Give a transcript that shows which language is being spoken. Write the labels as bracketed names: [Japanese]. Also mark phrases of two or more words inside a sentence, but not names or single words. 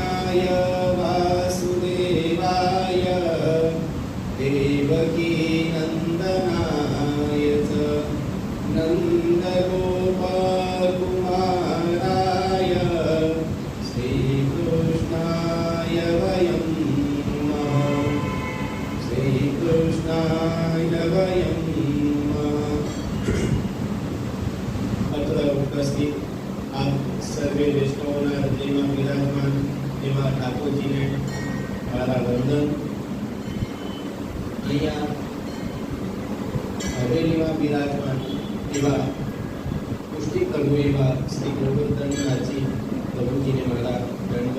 [Sanskrit] वासुदेवाय देवकी नंदनाय च नन्दगोपकुमाराय श्रीकृष्णाय वयं श्रीकृष्णाय वयं [Gujarati] અત્ર ઉપસ્થિત આપ સર્વે વૈષ્ણવો હૃદયમાં વિરાજમાન એવા ઠાકોરજીને મારા વંદન। અહીંયા હવેલીમાં વિરાજમાન એવા પુષ્ટિ પ્રભુ એવા શ્રી ગોવર્ધનનાથજી પ્રભુજીને મારા દંડવત।